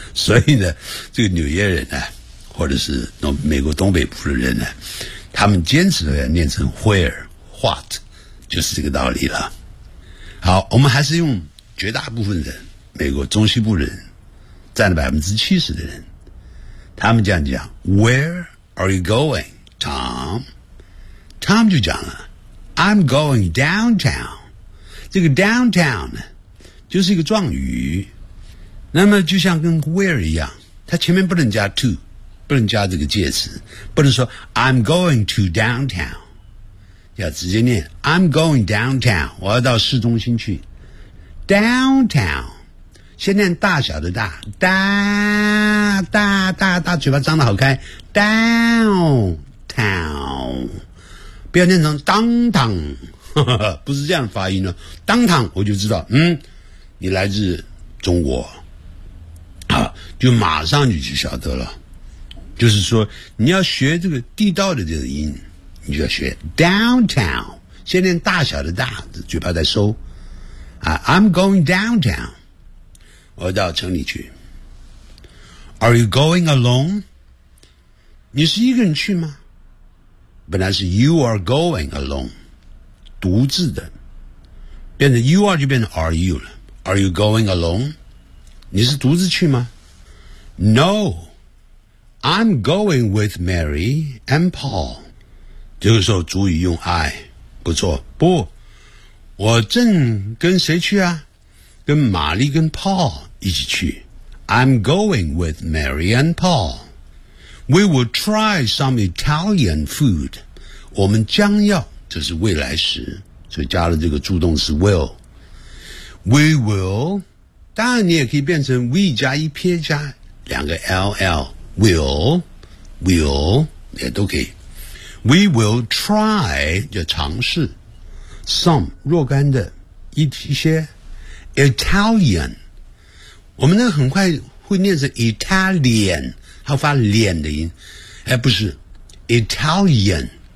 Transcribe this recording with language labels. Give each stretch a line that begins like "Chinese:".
Chinese: 所以呢这个纽约人呢或者是美国东北部的人呢，他们坚持的念成 where what， 就是这个道理了。好，我们还是用绝大部分人，美国中西部人占了70%的人，他们这样讲
English: Where are you going, Tom? Tom
Chinese: 就讲了
English: I'm going downtown。
Chinese: 这个 downtown 呢，就是一个状语，那么就像跟 where 一样，它前面不能加 to， 不能加这个介词，不能说
English: I'm going to downtown，
Chinese: 要直接念
English: I'm going downtown，
Chinese: 我要到市中心去。 downtown 先念大小的大，大大大大，嘴巴张得好开， downtown， 不要念成 downtown， 不是这样的发音呢。 downtown 我就知道，你来自中国啊，就马上你就晓得了。就是说你要学这个地道的这个音，你就要学 downtown， 先念大小的大，嘴巴再收啊。
English: I'm going downtown，
Chinese: 我到城里去。
English: Are you going alone？
Chinese: 你是一个人去吗？本来是
English: you are going alone，
Chinese: 独自的，变成 you are 就变成 are you 了。
English: Are you going alone?
Chinese: 你是独自去吗？
English: No, I'm going with Mary and Paul.
Chinese: 这个时候主语用 I， 不错。不，我正跟谁去啊？跟玛丽跟 Paul 一起去。
English: I'm going with Mary and Paul. We will try some Italian food.
Chinese: 我们将要，这是未来时，所以加了这个助动词 will。 We will， 当然你也可以变成 we 加一撇加两个 ll， will 也都可以。
English: We will try
Chinese: 就尝试 some 若干的一些 Italian， 我们呢很快会念成 Italian， 它发脸的音，哎，不是 Italian